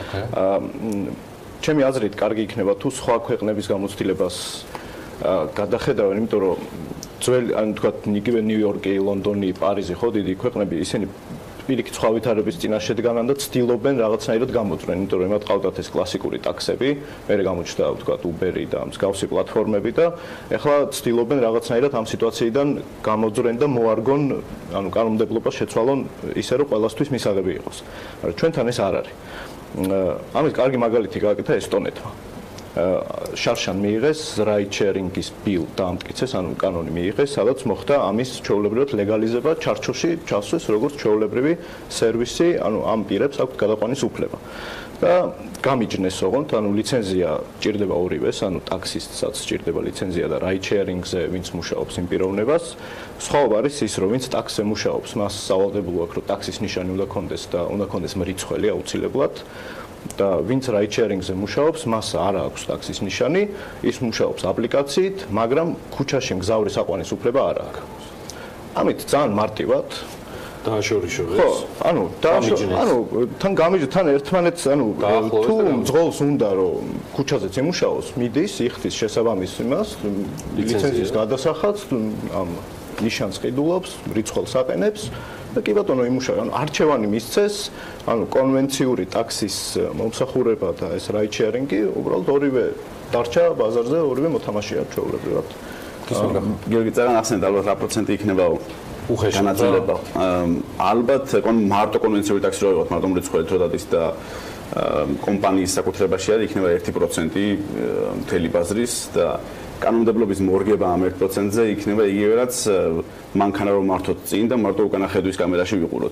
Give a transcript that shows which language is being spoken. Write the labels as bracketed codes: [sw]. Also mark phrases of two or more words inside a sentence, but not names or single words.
[ka] ჩემი აზრით, კარგი იქნება თუ სხვა ქვეყნების გამოცდილებას გადახედავენ, იმიტომ რომ ძველი, ანუ თქვათ, იგივე ნიუ-იორკი, ლონდონი, პარიზი, ხო, დიდი ქვეყნები, ისინი პირიქით სხვა ვითარების წინაშე დგანან და ცდილობენ რაღაცნაირად გამოძვრენ, იმიტომ რომ მათ ყავდათ ეს კლასიკური ტაქსები, მერე გამოჩნდა, თქვათ, Uber-ი და მსგავსი პლატფორმები და ეხლა ცდილობენ რაღაცნაირად ამ სიტუაციიდან გამოძვრენ და მოარგონ, ანუ კანონმდებლობას შეცვალონ ისე, რომ ყველასთვის მისაღები იყოს. მაგრამ ჩვენთან ეს არ არის. ამის კარგი მაგალითი გააკეთა ესტონეთმა. შარშან მიიღეს [en] ride sharing- [ka] ის bill დაამტკიცეს, ანუ კანონი მიიღეს, სადაც მოხდა ამის ჩვეულებრივად ლეგალიზება, ჩარჩოში ჩასვეს როგორც ჩვეულებრივი სერვისი, ანუ ამ პირებს აქვთ გადაყვანის უფლება. და გამიჯნეს ოღონდ, ანუ ლიცენზია ჭირდება ორივეს, ანუ ტაქსისტსაც ჭირდება ლიცენზია და [en] ride sharing- [ka] ზე ვინც მუშაობს იმ პიროვნებას. სხვაობა არის ის, რომ ვინც ტაქსზე მუშაობს, მას სავალდებულო აქვს, რომ ტაქსის ნიშანი უნდა ქონდეს და უნდა ქონდეს მრიცხველი აუცილებლად. და ვინც [en] ride sharing- [ka] ზე მუშაობს, მას არ აქვს ტაქსის ნიშანი, ის მუშაობს აპლიკაციით, მაგრამ ქუჩაში მგზავრის აყვანის უფლება არ აქვს. ამით ძალიან მარტივად დააშორიშო ეს. ხო, ანუ თან გამიჯდა, თან ერთმანეთს, ანუ თუ მძღოლს უნდა რომ ქუჩაზეც იმუშაოს, მიდის, იხდის შესაბამის იმას, ლიცენზიის გადასახადს, ამ ნიშანს ყიდულობს, რიცხველს აყენებს და კი ბატონო იმუშავა, ანუ არჩევანი მისცეს, ანუ კონვენციური ტაქსის მომსახურება და ეს [en] ride sharing- [ka] ი უბრალოდ ორივე დარჩა ბაზარზე, ორივე მოთამაშეა ჩვეულებრივად. გიორგი წერან ახსენეთ, ალბათ რა პროცენტი იქნება განაწილება. ალბათ მარტო კონვენციური ტაქსი რო ავიღოთ, მარტო მრიცხველი რო დადის და კომპანიის საკუთრებაში არის, იქნება 1% მთელი ბაზრის და კანონმდებლობის მორგება ამ 1%-ზე იქნება იგივე რაც მანქანა რომ მართოთ წინ და მარტო უკანა ხედვის კამერაში ვიყუროთ.